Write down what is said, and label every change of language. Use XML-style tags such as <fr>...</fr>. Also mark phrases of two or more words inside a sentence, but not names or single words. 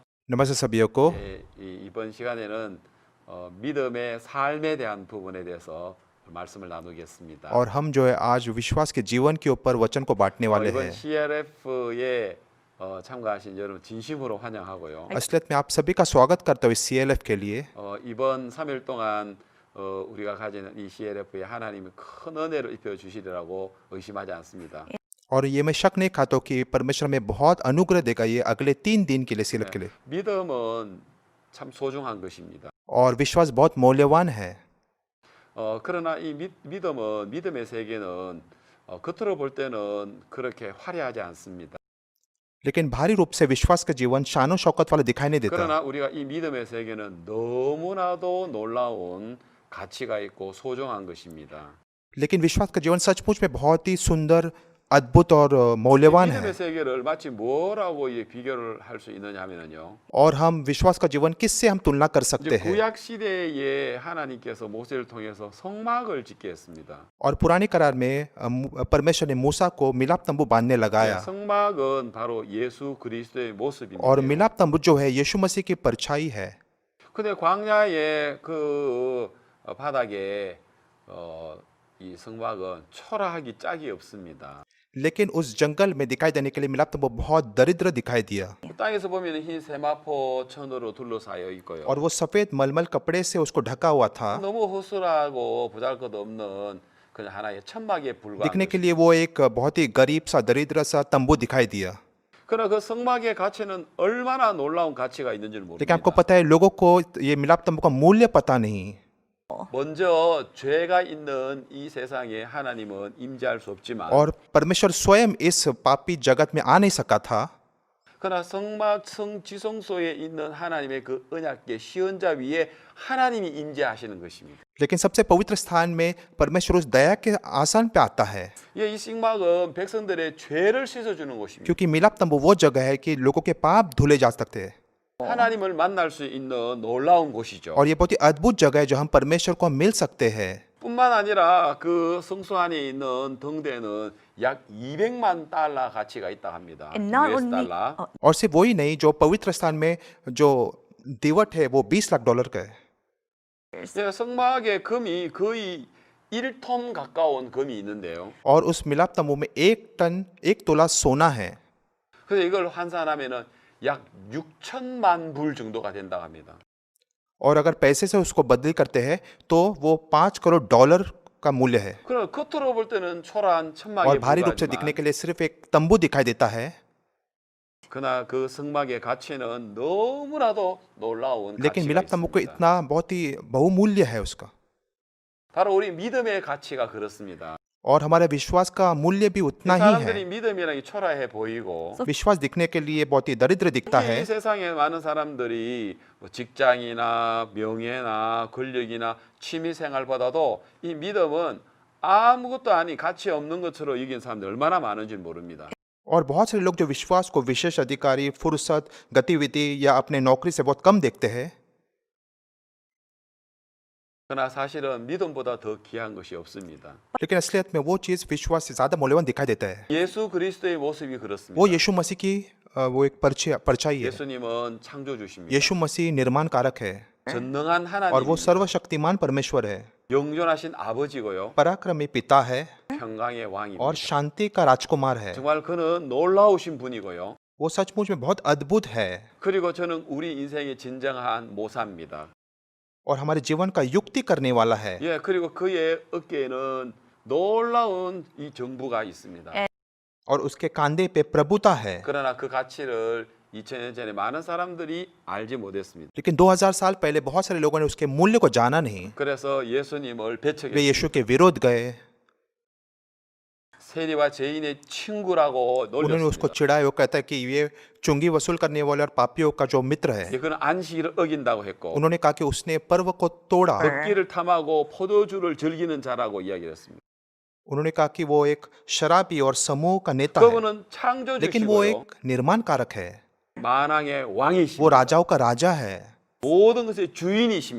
<hi>नमस्ते सभी को।</hi> <ko>이번 시간에는 믿음의 삶에 대한 부분에 대해서 말씀을 나누겠습니다.</ko> <hi>और हम जो है आज विश्वास के जीवन के ऊपर वचन को बांटने वाले</hi> <ko>이번</ko> <hi>हैं।</hi> <ko>CLF에 참가하신 여러분 진심으로 환영하고요.</ko> <hi>असलियत में आप सभी का स्वागत करता हूँ इस CLF के लिए।</hi> <ko>이번 3일 동안 우리가 가지는 이 CLF에 하나님이 큰 은혜를 입혀 주시리라고 의심하지 않습니다.</ko> <hi>और ये मैं शक नहीं खाता कि परमेश्वर में बहुत अनुग्रह देगा ये अगले 3 दिन के लिए CLF के लिए।</hi> <ko>믿음은 참 소중한 것입니다.</ko> <hi>और विश्वास बहुत मूल्यवान है।</hi> <ko>그러나 이 믿음은 믿음의 세계는 겉으로 볼 때는 그렇게 화려하지 않습니다.</ko> <hi>लेकिन भारी रूप से विश्वास का जीवन शानो शौकत वाला दिखाई नहीं देता।</hi> <ko>그러나 우리가 이 믿음의 세계는 너무나도 놀라운 가치가 있고 소중한 것입니다.</ko> <hi>लेकिन विश्वास का जीवन सचमुच में बहुत ही सुंदर, अद्भुत और मूल्यवान है।</hi> <ko>믿음의 세계를 마치 뭐라고 비교를 할 수 있느냐 하면은요.</ko> <hi>और हम विश्वास का जीवन किससे हम तुलना कर सकते हैं?</hi> <ko>구약 시대에 하나님께서 모세를 통해서 성막을 짓게 했습니다.</ko> <hi>और पुराने करार में परमेश्वर ने मूसा को मिलाप तंबू बांधने लगाया।</hi> <ko>성막은 바로 예수 그리스도의 모습입니다.</ko> <hi>और मिलाप तंबू जो है यीशु मसीह की परछाई है।</hi> <ko>근데 광야의 그 바닥에 이 성막은 초라하기 짝이 없습니다.</ko> <hi>लेकिन उस जंगल में दिखाई देने के लिए मिलाप तंबू बहुत दरिद्र दिखाई दिया।</hi> <ko>땅에서 보면 흰 세마포 천으로 둘러싸여 있고요.</ko> <hi>और वो सफेद मलमल कपड़े से उसको ढका हुआ था।</hi> <ko>너무 허술하고 보잘것없는 그냥 하나의 천막에 불과한</ko> <hi>दिखने के लिए वो एक बहुत ही गरीब सा दरिद्र सा तंबू दिखाई दिया।</hi> <ko>그러나 그 성막의 가치는 얼마나 놀라운 가치가 있는지를</ko> <hi>लेकिन आपको</hi> <ko>모릅니다.</ko> <hi>पता है लोगों को ये मिलाप तंबू का मूल्य पता नहीं।</hi> <ko>먼저 죄가 있는 이 세상에 하나님은 임재할 수 없지만</ko> <hi>और परमेश्वर स्वयं इस पापी जगत में आ नहीं सका था।</hi> <ko>그러나 성막 성지성소에 있는 하나님의 그 언약궤 시언자 위에 하나님이 임재하시는 것입니다.</ko> <hi>लेकिन सबसे पवित्र स्थान में परमेश्वर उस दया के आसन पे आता है।</hi> <ko>이 성막은 백성들의 죄를 씻어주는 곳입니다.</ko> <hi>क्योंकि मिलाप तंबू वो जगह है कि लोगों के पाप धुले जा सकते हैं।</hi> <ko>하나님을 만날 수 있는 놀라운 곳이죠.</ko> <hi>और ये बहुत ही अद्भुत जगह है जो हम परमेश्वर को मिल सकते हैं।</hi> <ko>뿐만 아니라 그 성소 안에 있는 등대는 약 200만 달러 가치가 있다 합니다.</ko> <en>And not US only</en> <ko>달러.</ko> <hi>और सिर्फ वही नहीं, जो पवित्र स्थान में जो दीवट है वो 20 लाख डॉलर का है।</hi> <ko>성막의 금이 거의 1톤 가까운 금이 있는데요.</ko> <hi>और उस मिलाप तंबू में 1 तोला सोना है।</hi> <ko>그래서 이걸 환산하면은 약 6천만 불 정도가 된다고 합니다.</ko> <hi>और अगर पैसे से उसको बदली करते हैं तो वो 5 करोड़ डॉलर का मूल्य है।</hi> <ko>그럼 겉으로 볼 때는 초라한 천막에</ko> <hi>और भारी रूप से दिखने</hi> <ko>불과하지만</ko> <hi>के लिए सिर्फ एक तंबू दिखाई देता है।</hi> <ko>그러나 그 성막의 가치는 너무나도 놀라운</ko> <hi>लेकिन</hi> <ko>가치가</ko> <hi>मिलाप तंबू को</hi> <ko>있습니다.</ko> <hi>इतना बहुत ही बहुमूल्य है उसका।</hi> <ko>바로 우리 믿음의 가치가 그렇습니다.</ko> <hi>और हमारे विश्वास का मूल्य भी उतना ही</hi> <ko>사람들이</ko> <hi>है।</hi> <ko>믿음이라는 게 초라해 보이고</ko> <hi>विश्वास दिखने के लिए बहुत ही दरिद्र दिखता है।</hi> <ko>이 세상에 많은 사람들이 뭐 직장이나 명예나 권력이나 취미 생활보다도 이 믿음은 아무것도 아닌 가치 없는 것으로 여기는 사람들이 얼마나 많은지 모릅니다.</ko> <hi>और बहुत सारे लोग जो विश्वास को विशेष अधिकारी, फुर्सत, गतिविधि या अपने नौकरी से बहुत कम देखते हैं।</hi> <ko>그러나 사실은 믿음보다 더 귀한 것이 없습니다.</ko> <hi>लेकिन असलियत में वो चीज़ विश्वास से ज़्यादा मूल्यवान दिखाई देता है।</hi> <ko>예수 그리스도의 모습이 그렇습니다.</ko> <hi>वो यीशु मसीह की वो एक परछाई है।</hi> <ko>예수님은 창조주십니다.</ko> <hi>यीशु मसीह निर्माण कारक है</hi> <ko>전능한</ko> <hi>और वो</hi> <ko>하나님,</ko> <hi>सर्वशक्तिमान परमेश्वर है,</hi> <ko>영존하신 아버지고요.</ko> <hi>पराक्रमी पिता है</hi> <ko>평강의</ko> <hi>और</hi> <ko>왕입니다.</ko> <hi>शांति का राजकुमार है।</hi> <ko>정말 그는 놀라우신 분이고요.</ko> <hi>वो सचमुच में बहुत अद्भुत है</hi> <ko>그리고 저는 우리 인생의 진정한 모사입니다.</ko> <hi>और हमारे जीवन का युक्ति करने वाला है।</hi> <ko>예, 그리고 그의 어깨에는 놀라운 이 정부가 있습니다.</ko> <hi>और उसके कंधे पे प्रभुता है।</hi> <ko>그러나 그 가치를 2000년 전에 많은 사람들이 알지 못했습니다.</ko> <hi>लेकिन 2000 साल पहले बहुत सारे लोगों ने उसके मूल्य को जाना नहीं।</hi> <ko>그래서 예수님을</ko> <hi>वे</hi> <ko>배척했습니다.</ko> <hi>यीशु के विरोध गए,</hi> <ko>세리와 죄인의 친구라고</ko> <hi>उन्होंने उसको</hi> <ko>놀렸습니다.</ko> <hi>चिढ़ाया। वो कहता है कि ये चुंगी वसूल करने वाले और पापियों का जो मित्र है।</hi> <ko>예, 그는 안식일을 어긴다고 했고</ko> <hi>उन्होंने कहा कि उसने पर्व को तोड़ा।</hi> <ko>걷기를 탐하고 포도주를 즐기는 자라고 이야기했습니다.</ko> <hi>उन्होंने कहा कि वो एक शराबी और समूह का नेता है,</hi> <ko>그분은</ko> <hi>लेकिन वो</hi> <ko>창조주시고요.</ko> <hi>एक निर्माण कारक है।</hi> <ko>만왕의</ko> <hi>वो</hi> <ko>왕이시고</ko> <hi>राजाओं का राजा है,</hi> <ko>모든 것의 주인이십니다.</ko>